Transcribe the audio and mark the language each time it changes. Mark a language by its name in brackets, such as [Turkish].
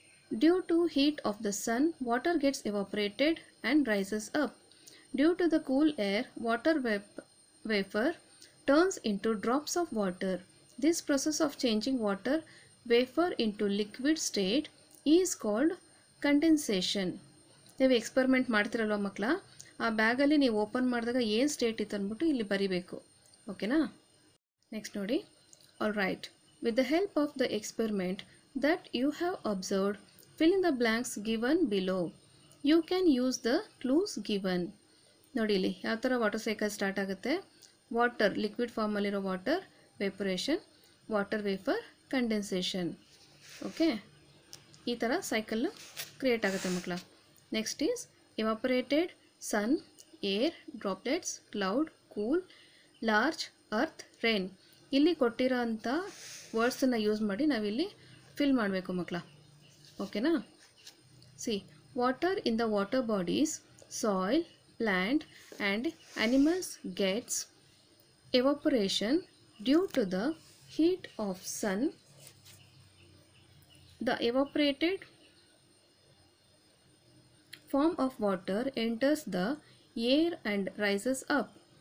[English] Due to heat of the sun, water gets evaporated and rises up. Due to the cool air, water vapor turns into drops of water. This process of changing water vapor into liquid state is called condensation. [Kannada] ನೀವು experiment ಮಾಡ್ತಿರಲ್ವ ಮಕ್ಕಳ, ಆ ಬ್ಯಾಗಲ್ಲಿ ನೀವು open ಮಾಡಿದಾಗ ಏನು state ಇತ್ತು ಅಂದ್ಬಿಟ್ಟು ಇಲ್ಲಿ ಬರಿಬೇಕು. ಓಕೆನಾ? ನೆಕ್ಸ್ಟ್ ನೋಡಿ. [English] All right, with the help of the experiment that you have observed, fill in the blanks given below. You can use the clues given. [Kannada] ನೋಡಿ ಇಲ್ಲಿ ಯಾವ ಥರ ವಾಟರ್ ಸೈಕಲ್ ಸ್ಟಾರ್ಟ್ ಆಗುತ್ತೆ. [English] Water liquid ಫಾರ್ಮಲ್ಲಿರೋ water evaporation, water vapour condensation. [Kannada] Okay, ಈ ಥರ cycle create ಆಗುತ್ತೆ ಮಕ್ಕಳ. [English] Next is evaporated sun, air, droplets, cloud, cool, large, earth, rain. [Kannada] ಇಲ್ಲಿ ಕೊಟ್ಟಿರೋ ಅಂಥ ವರ್ಡ್ಸನ್ನು ಯೂಸ್ ಮಾಡಿ ನಾವಿಲ್ಲಿ ಫಿಲ್ ಮಾಡಬೇಕು ಮಕ್ಕಳ. ಓಕೆನಾ? [English] C, water in the water bodies, soil, plant and animals gets evaporation due to the heat of sun. The evaporated form of water enters the air and rises up.